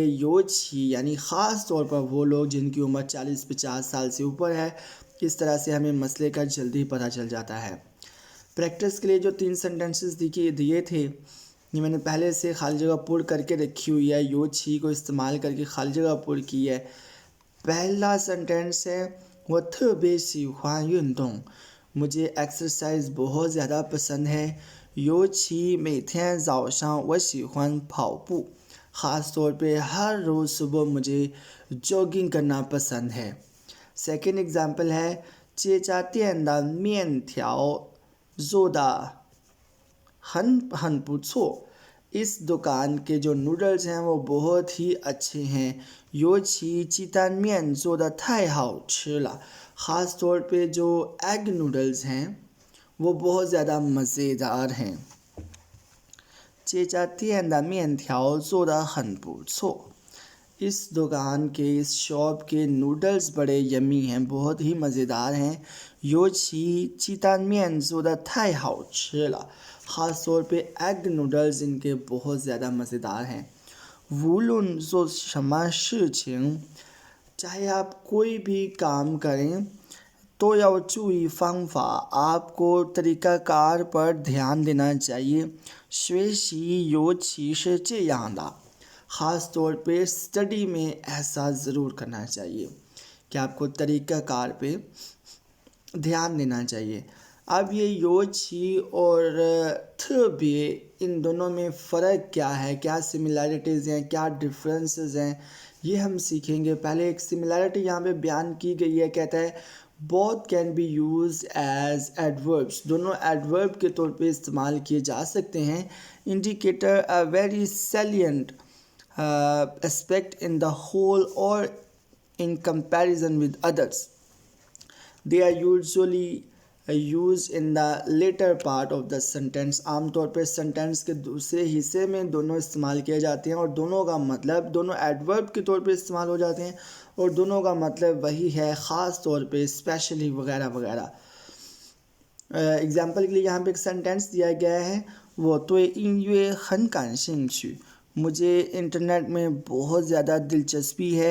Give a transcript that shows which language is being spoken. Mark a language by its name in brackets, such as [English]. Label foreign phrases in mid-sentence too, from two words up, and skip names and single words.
[Hindi] यो छी यानी ख़ास तौर पर वो लोग जिनकी उम्र 40-50 साल से ऊपर है, इस तरह से हमें मसले का जल्दी पता चल जाता है। प्रैक्टिस के लिए जो 3 सेंटेंसेस दिए थे, ये मैंने पहले से खाली जगह पुर करके रखी हुई है। यो छी को इस्तेमाल करके खाली जगह पुर की है। पहला सेंटेंस है, [Chinese] 我特别喜欢运动, [Hindi] मुझे एक्सरसाइज बहुत ज़्यादा पसंद है। [Chinese] 尤其每天早上我喜欢跑步, [Hindi] ख़ास तौर पे हर रोज़ सुबह मुझे जॉगिंग करना पसंद है। सेकेंड एग्जांपल है, [Chinese] 这家店的面条做得很不错, [Hindi] इस दुकान के जो नूडल्स हैं वो बहुत ही अच्छे हैं। [Chinese] 尤其鸡蛋面做得太好吃了, [Hindi] ख़ास तौर पे जो एग नूडल्स हैं वो बहुत ज़्यादा मज़ेदार हैं। [Chinese] 这家店的面条做得很不错, [Hindi] इस दुकान के, इस शॉप के नूडल्स बड़े यमी हैं, बहुत ही मज़ेदार हैं। [Chinese] 尤其鸡蛋面做得太好吃了, [Hindi] ख़ास तौर पे एग नूडल्स इनके बहुत ज़्यादा मज़ेदार हैं। [Chinese] 无论做什么事情, [Hindi] चाहे आप कोई भी काम करें तो [Chinese] 要注意方法, [Hindi] आपको तरीक़ाकार पर ध्यान देना चाहिए। [Chinese] 学习尤其是这样的, [Hindi] ख़ास तौर पे स्टडी में ऐसा ज़रूर करना चाहिए। कि आपको तरीक़ाकार पे ध्यान देना चाहिए। अब ये यो छी और थ बे, इन दोनों में फ़र्क क्या है, क्या सिमिलैरिटीज़ हैं, क्या डिफरेंसेस हैं, ये हम सीखेंगे। पहले एक सिमिलैरिटी यहाँ पे बयान की गई है, कहता है [English] both can be use as adverbs, [Hindi] दोनों एडवर्ब के तौर पे इस्तेमाल किए जा सकते हैं। [English] indicator a very salient aspect in the whole or in comparison with others. They are usually used in the later part of the sentence. [Hindi] आमतौर पर सेंटेंस के दूसरे हिस्से में दोनों इस्तेमाल किए जाते हैं और दोनों का मतलब दोनों एडवर्ब के तौर पे इस्तेमाल हो जाते हैं और दोनों का मतलब वही है, ख़ास तौर पे स्पेशली वगैरह वगैरह। एग्जाम्पल के लिए यहाँ पे एक सेंटेंस दिया गया है, वो तो इन ये खन कानशिंग, मुझे इंटरनेट में बहुत ज़्यादा दिलचस्पी है।